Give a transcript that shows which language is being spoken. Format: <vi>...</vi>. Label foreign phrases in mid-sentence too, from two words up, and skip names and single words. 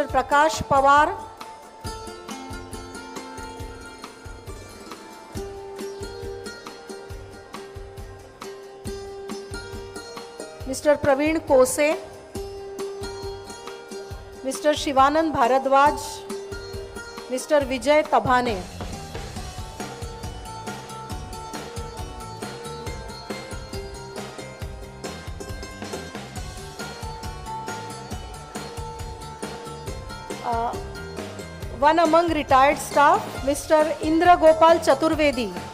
<en>Prakash Pawar, Mr. Praveen Kose, Mr. Shivanand Bharadwaj, Mr. Vijay Tabhane. One among retired staff, Mr. Indra Gopal Chaturvedi.</en>